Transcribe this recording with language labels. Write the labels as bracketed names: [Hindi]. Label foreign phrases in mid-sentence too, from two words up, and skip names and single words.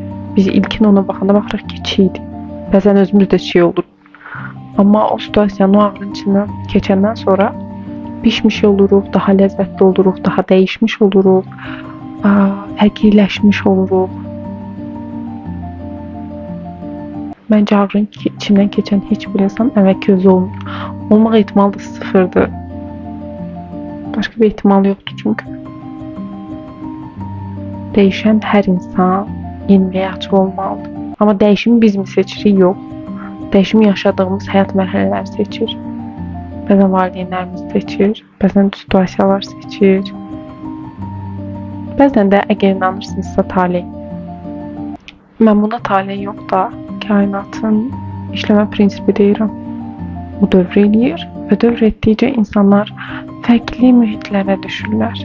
[Azerbaijani] Biz ilkin ona baxanda baxırıq ki, çiğdir. Bəzən özümüz də çiğ olur. Amma o situasiyanın o ağrının içindən keçəndən sonra pişmiş oluruq, daha ləzzətli oluruq, daha dəyişmiş oluruq, fərqliləşmiş oluruq. [Turkish] Bence ağrının içinden geçen hiçbir insan [Azerbaijani] əvvəlki özü olmur. Olmaq ehtimalı da sıfırdır. [Turkish] Başka bir ihtimal yoktu çünkü. Değişen her insan yeniliğe açık olmalıdır. Ama değişimi biz mi seçirik? Yok. Değişimi yaşadığımız hayat mərhələləri seçir. [Azerbaijani] Bəzən valideynlərimiz seçir. Bəzən situasiyalar seçir. Bəzən də əgər inanırsınızsa talih. Mən buna talih yox da kainatın işləmə prinsipi deyirəm. O dövr eləyir və dövr etdikcə insanlar fərqli mühitlərə düşürlər.